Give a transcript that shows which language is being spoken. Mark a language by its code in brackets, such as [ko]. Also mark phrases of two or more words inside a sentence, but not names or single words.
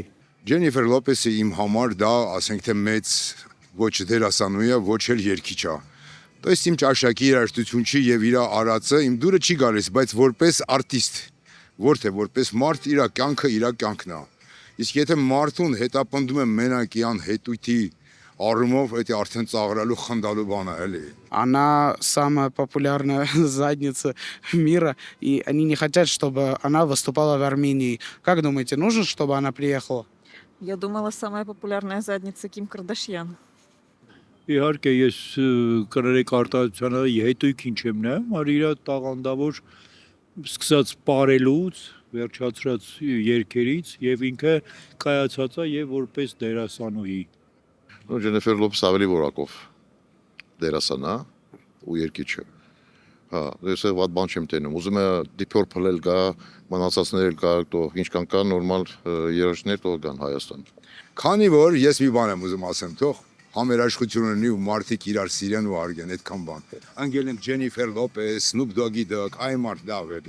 [hy] Ջենիֆեր Լոպեսը իմ համար դա, ասենք թե մեծ ոչ դերասանուհի է, ոչ էլ երգիչ է։ Դա իմ ճաշակի երաժշտություն չի եւ իր արածը իմ դուրը չի գալիս, բայց որպես արտիստ, որթե որպես մարդ իր կյանքն է։ Իսկ եթե մարդուն հետապնդում եմ մենակյան հետույթի առումով, դա արդեն ծաղրալու խնդալու բան է, էլի։ [ru] Она самая популярная задница мира, и они не хотят, чтобы она выступала в Армении. Как думаете, нужно, чтобы она приехала? Я думала, самая популярная задница Ким Кардашьян. [hy] Իհարկե ես կրերեք արտադրությանը հետույքին չեմ նայում, այլ իր տաղանդավոր սկսած պարելուց, վերջացրած երգերից եւ ինքը կայացած է եւ որպես դերասանուհի։ Ջենիֆեր Լոպեսը ավելի որակով դերասան է ու երգիչ է։ Հա, ես այդ բան չեմ տենում։ Ուզում եմ Deep Purple-ել գա, մնացածներ կա, ինչ կան կա նորմալ երաժիշտներ թող գան Հայաստան։ Քանի որ ես մի բան եմ ուզում ասեմ, թող համերաշխություն ունի ու մարդիկ իրար սիրեն ու արգեն, այդքան բան։ Անգել ենք Ջենիֆեր Լոպես, Snoop Dogg-ի դակ, այ մարդ լավ էլի։